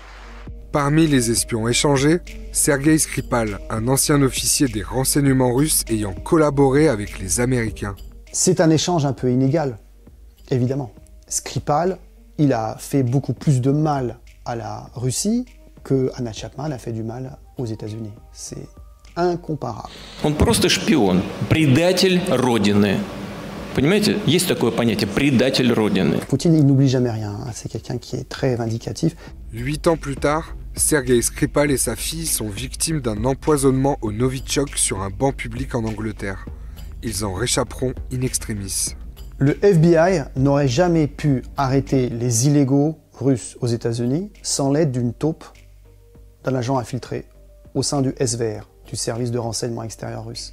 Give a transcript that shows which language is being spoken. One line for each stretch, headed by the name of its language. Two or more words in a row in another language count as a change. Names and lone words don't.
French: Parmi les espions échangés, Sergei Skripal, un ancien officier des renseignements russes ayant collaboré avec les Américains. C'est un échange un peu inégal, évidemment. Skripal, il a fait beaucoup plus de mal à la Russie que Anna Chapman a fait du mal aux États-Unis. C'est incomparable.
Russian: Он просто шпион, предатель Родины. Понимаете, есть такое понятие предатель Родины.
French: Poutine, il n'oublie jamais rien. C'est quelqu'un qui est très vindicatif. 8 ans plus tard, Sergei Skripal et sa fille sont victimes d'un empoisonnement au Novichok sur un banc public en Angleterre. Ils en réchapperont in extremis. Le FBI n'aurait jamais pu arrêter les illégaux russes aux États-Unis sans l'aide d'une taupe d'un agent infiltré au sein du SVR, du service de renseignement extérieur russe.